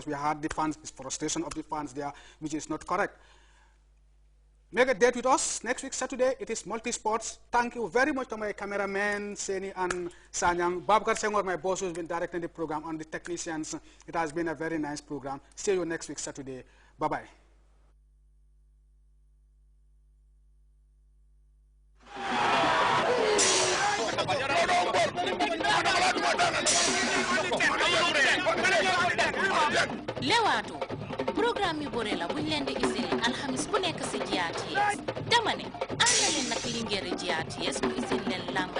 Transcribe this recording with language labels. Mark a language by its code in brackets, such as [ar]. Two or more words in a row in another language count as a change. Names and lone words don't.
[en] We had the fans, this frustration of the fans there, which is not correct. Make a date with us next week, Saturday. It is multi-sports. Thank you very much to my cameramen, Seni and Sanyang. Babkar Senghor, my boss, who's been directing the program, and the technicians. It has been a very nice program. See you next week, Saturday. Bye-bye. [wo] Lewato programme yu bore la buñ leen di isil alxamis bu nekk ci GRTS dama ne ànd leen nag Linguère GRTS mu isil leen lamba